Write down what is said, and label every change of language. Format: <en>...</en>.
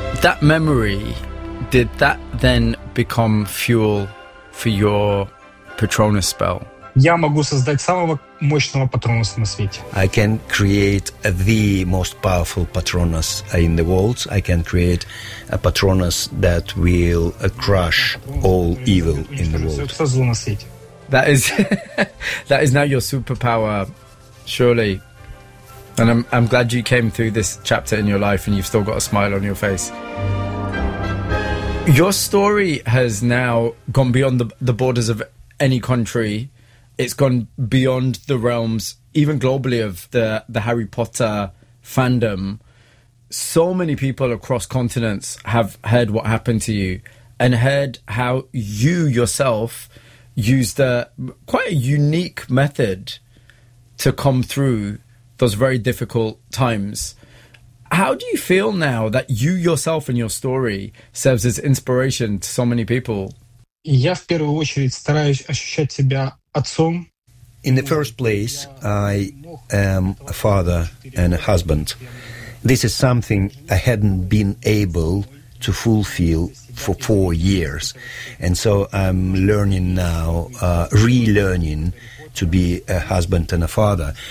<en>That memory, did that then become fuel for your Patronus spell?</en> <ru>Я могу создать самого мощного Патронуса на свете.</ru> <en>I can create the most powerful Patronus in the world. I can create a Patronus that will crush all evil in the world. That is now your superpower, surely. And I'm glad you came through this chapter in your life and you've still got a smile on your face. Your story has now gone beyond the borders of any country. It's gone beyond the realms, even globally, of the Harry Potter fandom. So many people across continents have heard what happened to you and heard how you yourself used quite a unique method to come through those very difficult times. How do you feel now that you yourself and your story serves as inspiration to so many people?</en> <ru>Я в первую очередь стараюсь ощущать себя отцом.</ru> <en>In the first place, I am a father and a husband. this is something I hadn't been able to fulfill for 4 years. And so I'm learning now, relearning to be a husband and a father.</en>